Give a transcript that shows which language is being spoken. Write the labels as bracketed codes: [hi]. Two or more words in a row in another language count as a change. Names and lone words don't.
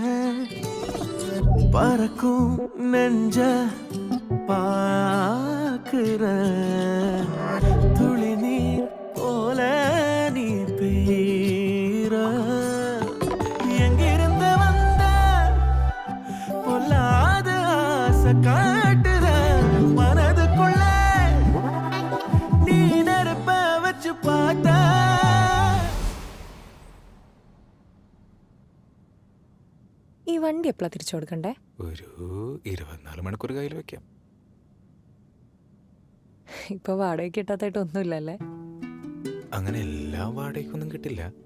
[ta] பறக்கும் நெஞ்ச பாக்குற துளி நீர் போல நீ பெய்ற எங்கிருந்து வந்த பொல்லாத ஆசை காட்டுற மனதுக்குள்ள நீ நெருப்ப வச்சு பார்த்த. [ml] ഈ വണ്ടി എപ്പോഴാ തിരിച്ചു കൊടുക്കണ്ടേ? ഒരു 24 മണിക്കൂർ കയ്യിൽ വെക്കാം. ഇപ്പൊ വാടക കിട്ടാത്തായിട്ട് ഒന്നുമില്ലല്ലേ? അങ്ങനെ എല്ലാ വാടകയ്ക്കൊന്നും കിട്ടില്ല.